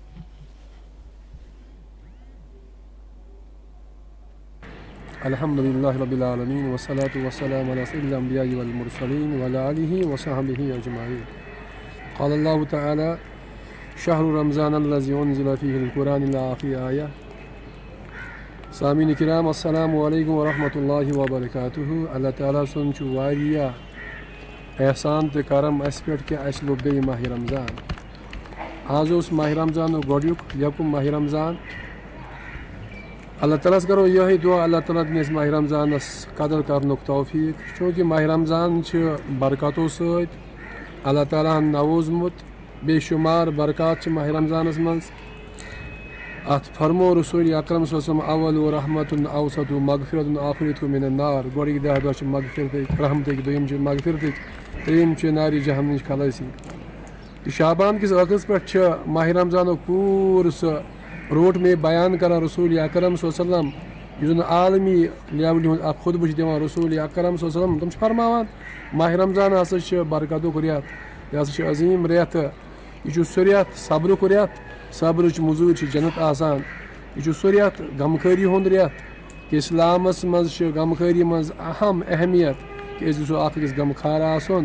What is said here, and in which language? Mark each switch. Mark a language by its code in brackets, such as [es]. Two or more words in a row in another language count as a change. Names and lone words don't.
[ar] الحمدللہ رب العالمین والصلاة والسلام علی سید الانبیاء والمرسلین وعلی آلہ وصحبہ اجمعین. قال اللہ تعالی شہر رمضان الذی انزل فیہ القرآن الی آخر آیہ. سامعین کرام السلام علیکم ورحمۃ اللہ وبرکاتہ. [ks] اللہ تعالیٰ سن چھُ واریاہ احسان تہٕ کرم اَسہِ پٮ۪ٹھ کہ اَسہِ لوٚب بیٚیہِ ماہِ رمضان. آز اوس ماہِ رمضانُک گۄڈنیُک یکُم ماہِ رمضان. اللہ تعالیٰ کرو یہ دعا اللہ تعالیٰ دِن اَسہِ ماہِ رمضانس قدر کرنُک توفیق. چوٗنٛکہِ ماہِ رمضان چھِ برکاتو سۭتۍ اللہ تعالیٰ ہن نووزمُت. بے شمار برکات چھِ ماہِ رمضانس منٛز. اتھ فرمو رسول اکرم [ar] صلی اللہ علیہ وسلم اول رحمت اوسط مغفرت آخرت من النار. [ks] گۄڈٕکۍ 10 دۄہ چھِ مغفرتٕکۍ رحمتٕکۍ, دوٚیِم چھِ مغفرتٕکۍ, ترٛیٚیِم چھِ نارِ جہنم نِش خلٲصی. تہٕ شعبان کِس ٲخرس پٮ۪ٹھ چھِ ماہِ رمضانُک پوٗرٕ سُہ روٹ میں بیان کران رسول اکرم [ar] صلی اللہ علیہ وسلم [ks] یُس زن عالمی لیولہِ ہُنٛد اکھ خطبہٕ چھِ دِوان رسول اکرم [ar] صلی اللہ علیہ وسلم. [ks] تِم چھِ فرماوان ماہِ رمضان ہسا چھِ برکتُک رٮ۪تھ, یہِ ہسا چھِ عظیٖم رٮ۪تھ, یہِ چھُ سُہ رٮ۪تھ صبرُک رٮ۪تھ صبرٕچ موٚزوٗرۍ چھِ جنت آسان. یہِ چھُ سُہ رٮ۪تھ غمخٲری ہُنٛد رٮ۪تھ کہِ اِسلامَس منٛز چھِ غمخٲری منٛز اہم اہمیت کہِ أسۍ گژھو اکھ أکِس غمخار آسُن.